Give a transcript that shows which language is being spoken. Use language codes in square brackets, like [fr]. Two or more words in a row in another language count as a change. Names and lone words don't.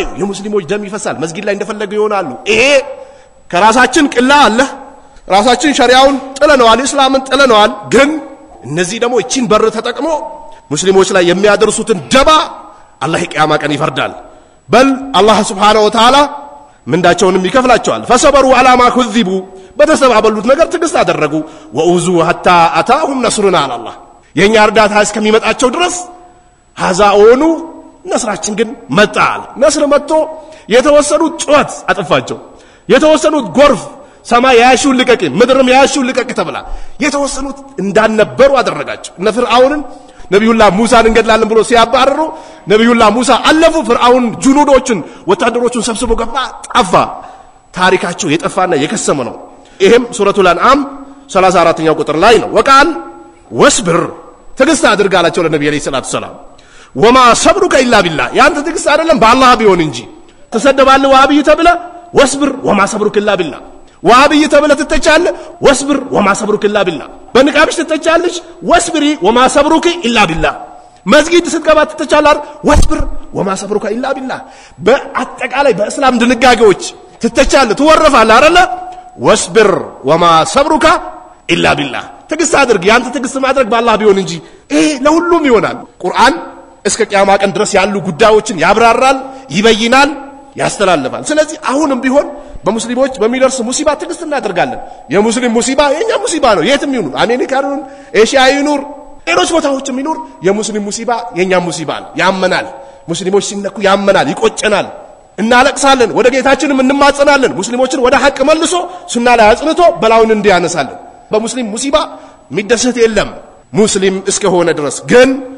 [am] የሙስሊሞች ደም ይፈሳል መስጊድ ላይ እንደፈለገ ይሆናሉ ይሄ ከራሳችን ቅላ አለ ራሳችን ሸሪዓውን ጥለነዋል እስላምን ጥለነዋል ግን እነዚህ ደግሞ እቺን በር ተጠቅሞ ሙስሊሞች ላይ የሚያደርሱትን ደባ አላህ ቂያማ ቀን ይፈርዳል በል አላህ [ar] سبحانه وتعالى [am] ምንዳቸውንም ይከፍላቸዋል ፈሰበሩ [ar] على ما كذبوا [am] በተሰባበሉት ነገር ትግስት አደረጉ ወኡዙ [ar] حتى اتاهم نصرنا على الله [am] የኛ እርዳታ እስከሚመጣቸው ድረስ ሀዛኡኑ ነስራችን ግን መጣል ነስር መጥቶ የተወሰኑት ጩኸት አጥፋቸው የተወሰኑት ጎርፍ ሰማይ ያሹ ልቀቅ ምድርም ያሹ ልቀቅ ተብላ የተወሰኑት እንዳንነበሩ አደረጋቸው እነ ፍርዓውንን ነብዩላህ ሙሳን እንገድላለን ብሎ ሲያባረሩ ነብዩላህ ሙሳ አለፉ ፍርዓውን ጁኑዶችን ወታደሮችን ሰብስቦ ገባ ጠፋ ታሪካቸው የጠፋና የከሰመ ነው ይሄም ሱረቱል አንዓም 34ኛው ቁጥር ላይ ነው ወቃል ወስብር ትግስት አድርጋላቸው ለነብዩ [ar] عليه الصلاة السلام وما صبرك إلا بالله يعني تقص [am] አይደለም በአላህ ቢሆን እንጂ ተሰደባለህ ወሃቢይ ተብለ [ar] واصبر وما صبرك إلا بالله [am] ወሃቢይ ተብለ ትተቻለህ [ar] واصبر وما صبرك إلا بالله [am] በንቃብሽ ትተቻለሽ [ar] واصبري وما صبرك إلا بالله [am] መስጊድ ስትገባ ትተቻለህ [ar] واصبر وما صبرك إلا بالله [am] በአጠቃላይ በእስላም ድንጋጌዎች ትተቻለህ ትወረፋለህ አይደለ [ar] واصبر وما صبرك إلا بالله [am] ትግስት አድርግ ያንተ ትግስት ማድረግ በአላህ ቢሆን እንጂ ለሁሉም ይሆናል ቁርአን እስከ ቂያማ ቀን ድረስ ያሉ ጉዳዮችን ያብራራል ይበይናል ያስተላልፋል ስለዚህ አሁንም ቢሆን በሙስሊሞች በሚደርስ ሙሲባ ትግስት እናደርጋለን የሙስሊም ሙሲባ የኛ ሙሲባ ነው የትም ይሁን አሜሪካ ይሁን ኤሽያ ይሁን ሌሎች ቦታዎችም ይሁን የሙስሊም ሙሲባ የኛ ሙሲባ ነው ያመናል ሙስሊሞች ሲነኩ ያመናል ይቆጨናል እናለቅሳለን ወደ ጌታችንም እንማጸናለን ሙስሊሞችን ወደ ሐቅ መልሶ ሱና ላይ አጽንቶ በላውን እንዲያነሳለን በሙስሊም ሙሲባ የሚደሰት የለም ሙስሊም እስከሆነ ድረስ ግን